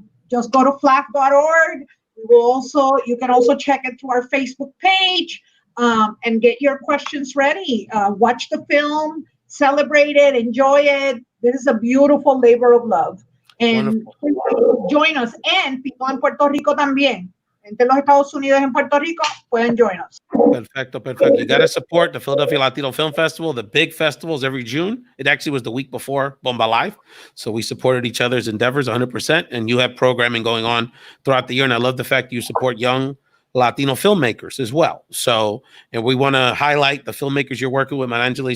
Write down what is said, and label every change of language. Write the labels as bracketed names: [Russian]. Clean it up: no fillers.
[English] Just go to flaf.org. You can also check it to our Facebook page. And get your questions ready. Watch the film, celebrate it, enjoy it. This is a beautiful labor of love. And join us. And people [Spanish] en Puerto Rico también. Entre los Estados Unidos y en Puerto Rico pueden [English] join us. [Spanish] Perfecto, perfecto. [English] You got to support the Philadelphia Latino Film Festival. The big festivals every June. It actually was the week before Bomba Live. So we supported each other's endeavors 100%. And you have programming going on throughout the year. And I love the fact you support young Latino filmmakers as well. So, and we want to highlight the filmmakers you're working with, Marangeli.